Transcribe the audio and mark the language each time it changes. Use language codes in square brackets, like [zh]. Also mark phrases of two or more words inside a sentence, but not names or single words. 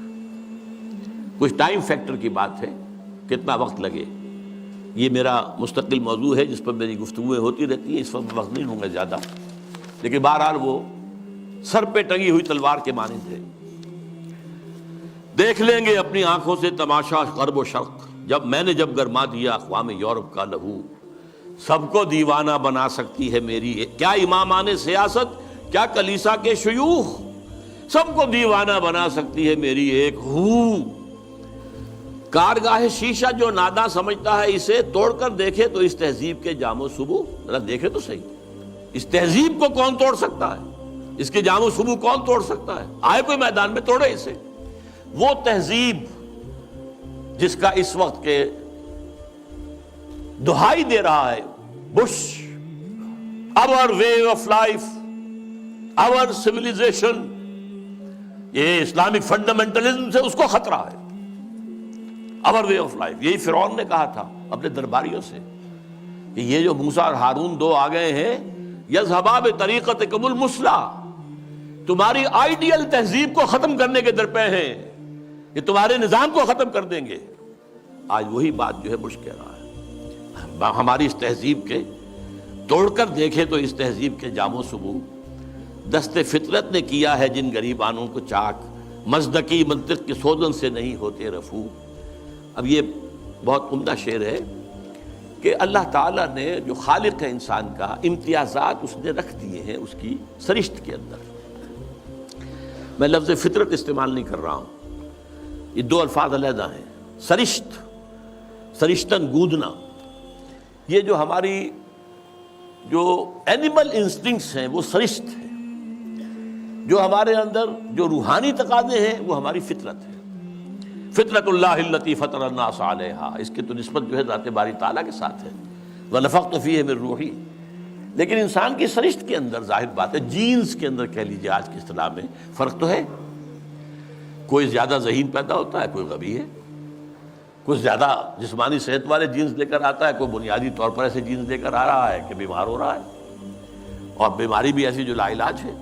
[ur] کچھ ٹائم فیکٹر کی بات ہے، کتنا وقت لگے. یہ میرا مستقل موضوع ہے جس پر میری گفتگویں ہوتی رہتی ہیں، اس وقت وقت نہیں ہوں گا زیادہ، لیکن بہرحال وہ سر پہ ٹنگی ہوئی تلوار کے مانند ہے. دیکھ لیں گے اپنی آنکھوں سے تماشا غرب و شرق. میں نے جب گرما دیا اقوام یورپ کا لہو. سب کو دیوانہ بنا سکتی ہے میری کیا امامان سیاست، کیا کلیسا کے شیوخ. سب کو دیوانہ بنا سکتی ہے میری ایک ہو. کارگاہ شیشہ جو ناداں سمجھتا ہے اسے توڑ کر دیکھے تو اس تہذیب کے جام و صبو. ذرا دیکھے تو صحیح، اس تہذیب کو کون توڑ سکتا ہے؟ اس کے جام و صبو کون توڑ سکتا ہے؟ آئے کوئی میدان میں توڑے اسے. وہ تہذیب جس کا اس وقت کے دہائی دے رہا ہے بش، [en] our way of life, our civilization، [ur] یہ [en] Islamic fundamentalism [ur] سے اس کو خطرہ ہے. [en] our way of life، [ur] یہی فرعون نے کہا تھا اپنے درباریوں سے کہ یہ جو موسیٰ اور ہارون دو آ گئے ہیں، [ar] یذهبا بطریقتکم المثلی، [ur] تمہاری آئیڈیل تہذیب کو ختم کرنے کے درپے ہیں، یہ تمہارے نظام کو ختم کر دیں گے. آج وہی بات جو ہے بش کہہ رہا ہے. ہماری اس تہذیب کے توڑ کر دیکھے تو اس تہذیب کے جام و صبو. دست فطرت نے کیا ہے جن غریبانوں کو چاک، مزدکی منطق کے سوزن سے نہیں ہوتے رفو. اب یہ بہت عمدہ شعر ہے کہ اللہ تعالیٰ نے جو خالق ہے انسان کا، امتیازات اس نے رکھ دیے ہیں اس کی سرشت کے اندر. میں لفظ فطرت استعمال نہیں کر رہا ہوں، یہ دو الفاظ علیحدہ ہیں. سرشت، سرشتن گودنا، یہ جو ہماری جو [en] animal instincts [ur] ہیں وہ سرشت ہیں. جو ہمارے اندر جو روحانی تقاضے ہیں وہ ہماری فطرت ہے. [ar] فطرت اللہ التی فطر الناس علیہا، [ur] اس کی تو نسبت جو ہے ذات باری تعالیٰ کے ساتھ ہے. [ar] وَنَفَخْتُ فِيهِ مِن روحی. [ur] لیکن انسان کی سرشت کے اندر ظاہر بات ہے، جینز کے اندر کہہ لیجیے آج کی اصطلاح میں فرق تو ہے. کوئی زیادہ ذہین پیدا ہوتا ہے، کوئی غبی ہے، کچھ زیادہ جسمانی صحت والے جینز لے کر آتا ہے، کوئی بنیادی طور پر ایسے جینز لے کر آ رہا ہے کہ بیمار ہو رہا ہے، اور بیماری بھی ایسی جو لا علاج ہے۔